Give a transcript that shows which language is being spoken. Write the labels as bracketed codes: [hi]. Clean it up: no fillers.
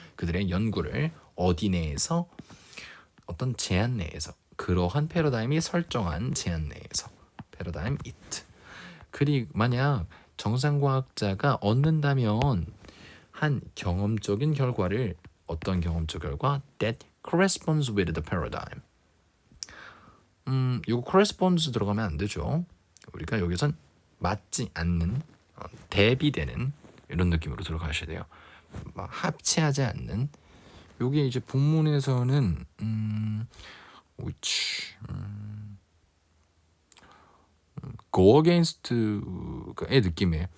[ko] 그들의 연구를 어디 내에서, 어떤 제한 내에서, 그러한 패러다임이 설정한 제한 내에서, 패러다임 it. 그리고 만약 정상과학자가 얻는다면 한 경험적인 결과를, 어떤 경험적 결과? [en] that corresponds with the paradigm. [ko] 이거 corresponds 들어가면 안 되죠. 우리가 여기선 맞지 않는, 대비되는 이런 느낌으로 들어가셔야 돼요. 막 합치하지 않는. 여기 이제 본문에서는 [en] which go against [ko] 의 느낌이에요.